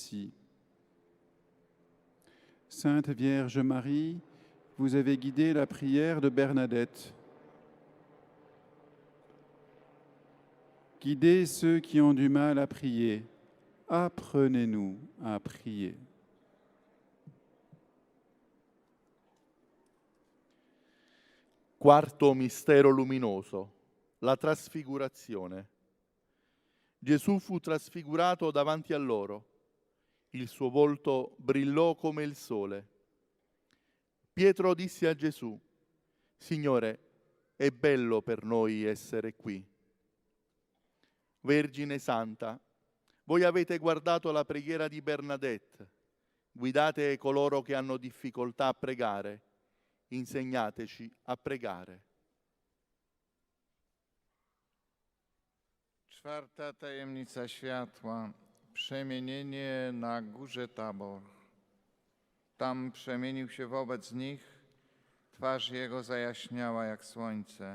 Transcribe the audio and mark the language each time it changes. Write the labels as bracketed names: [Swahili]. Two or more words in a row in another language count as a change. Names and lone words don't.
[French] » Sainte Vierge Marie, vous avez guidé la prière de Bernadette. Guidez ceux qui ont du mal à prier. Apprenez-nous à prier. [Italian] Quarto mistero luminoso, la trasfigurazione. Gesù fu trasfigurato davanti a loro. Il suo volto brillò come il sole. Pietro disse a Gesù, «Signore, è bello per noi essere qui». Vergine Santa, voi avete guardato la preghiera di Bernadette, guidate coloro che hanno difficoltà a pregare, insegnateci a pregare. [Polish] Czwarta tajemnica światła. przemienienie na górze Tabor. Tam przemienił się wobec nich, twarz jego zajaśniała jak słońce.